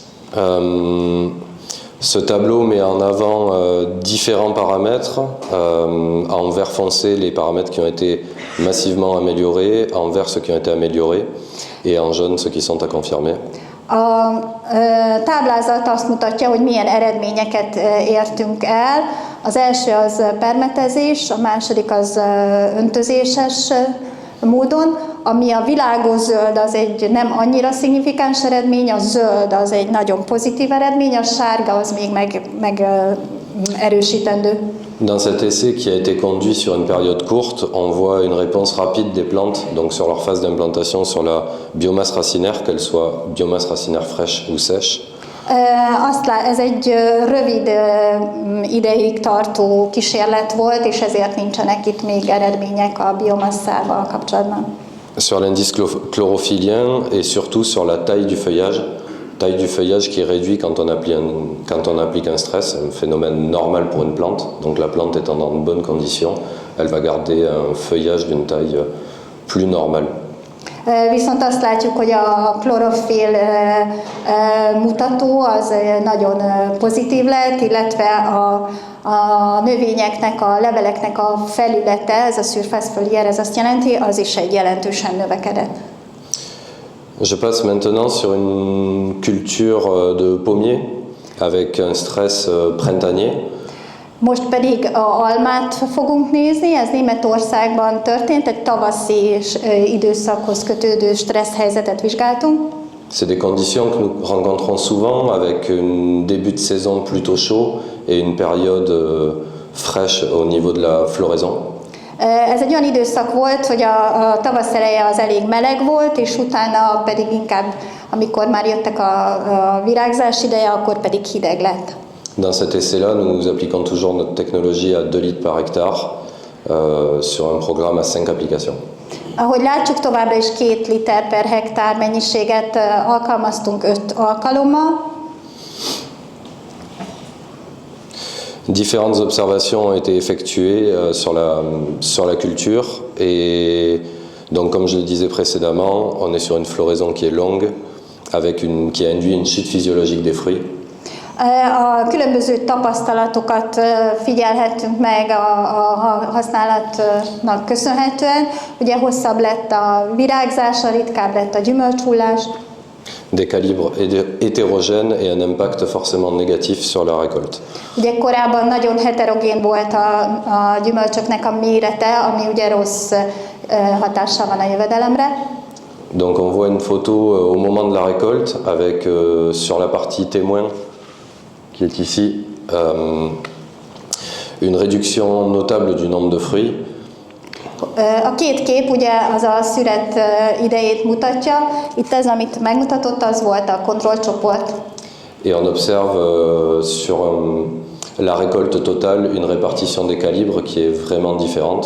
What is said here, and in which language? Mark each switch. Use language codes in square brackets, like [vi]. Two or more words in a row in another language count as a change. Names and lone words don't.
[fr] Ce tableau met en avant différents paramètres. En vert foncé, les paramètres qui ont été massivement améliorés, en vert ceux qui ont été améliorés, et en jaune ceux qui sont à confirmer. [hu] A táblázat azt mutatja, hogy milyen eredményeket értünk el. Az első az permetezés, a második az öntözéses módon, ami a világos zöld az egy nem annyira szignifikáns eredmény, a zöld az egy nagyon pozitív eredmény, a sárga az még erősítendő. [fr] Dans cet essai qui a été conduit sur une période courte, on voit une réponse rapide des plantes, donc sur leur phase d'implantation, sur la biomasse racinaire, qu'elle soit biomasse racinaire fraîche ou sèche. [hu] Ez egy rövid ideig tartó kísérlet volt, és ezért nincsenek itt még eredmények a biomasszával kapcsolatban. [fr] Sur l'indice chlorophyllien et surtout sur la taille du feuillage qui est réduit quand on applique un stress, un phénomène normal pour une plante. Donc la plante étant dans de bonnes conditions, elle va garder un feuillage d'une taille plus normale. [hu] Viszont azt látjuk, hogy a klorofill mutató az nagyon pozitív lett, illetve a növényeknek, a leveleknek a felülete, ez a [fr] surface foliaire, [hu] ez azt jelenti, az is egy jelentősen növekedett. [fr] Je passe maintenant sur une culture de pommier avec un stress printanier. [hu] Most pedig a almát fogunk nézni, ez Németországban történt, egy tavaszi időszakhoz kötődő stressz helyzetet vizsgáltunk. [fr] C'est des conditions que nous rencontrons souvent avec un début de saison plutôt chaud et une période fraîche au niveau de la floraison. [hu] Ez egy olyan időszak volt, hogy a tavasz eleje az elég meleg volt, és utána pedig inkább, amikor már jöttek a virágzás ideje, akkor pedig hideg lett. [fr] Dans cet essai-là, nous appliquons toujours notre technologie à 2 litres par hectare sur un programme à 5 applications. [hu] Ahogy látjuk, továbbra is 2 liter per hektár mennyiséget alkalmaztunk 5 alkalommal. [fr] Différentes observations ont été effectuées sur la culture et donc comme je le disais précédemment, on est sur une floraison qui est longue qui induit une chute physiologique des fruits. [hu] A különböző tapasztalatokat figyelhettünk meg a használatnak köszönhetően. Ugye hosszabb lett a virágzás, ritkább lett a gyümölcshullás. [fr] Des calibres hétérogènes et un impact forcément négatif sur la récolte. [hu] Ugye korábban nagyon heterogén volt a gyümölcsöknek a mérete, ami ugye rossz hatással van a jövedelemre. [fr] Donc on voit une photo au moment de la récolte avec sur la partie témoin qui est ici une réduction notable du nombre de fruits. [hu] A két kép ugye az a szüret idejét mutatja. Itt ez, amit megmutatott, az volt a kontrollcsoport. [fr] Et on observe sur la récolte totale une répartition des calibres qui est vraiment différente.